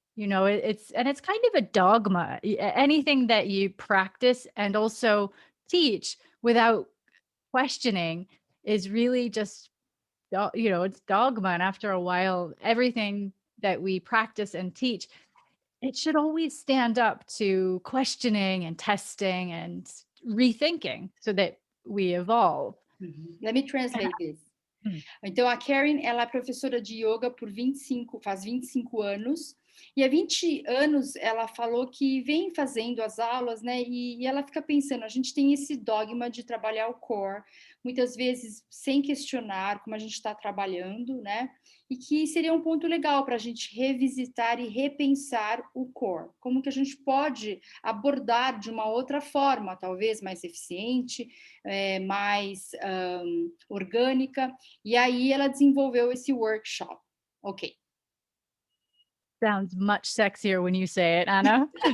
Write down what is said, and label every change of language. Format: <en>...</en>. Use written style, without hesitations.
<en>It's kind of a dogma. Anything that you practice and also teach without questioning is really just, it's dogma. And after a while, everything that we practice and teach, it should always stand up to questioning and testing and rethinking so that we evolve. Let me translate this.</en> <pt>Então, a Karen, ela é professora de yoga faz 25 anos, e há 20 anos ela falou que vem fazendo as aulas, né, e ela fica pensando, a gente tem esse dogma de trabalhar o core, muitas vezes sem questionar como a gente está trabalhando, né, e que seria um ponto legal para a gente revisitar e repensar o core, como que a gente pode abordar de uma outra forma, talvez mais eficiente, mais orgânica, e aí ela desenvolveu esse workshop.</pt> <en>Ok. Sounds much sexier when you say it, Anna.</en>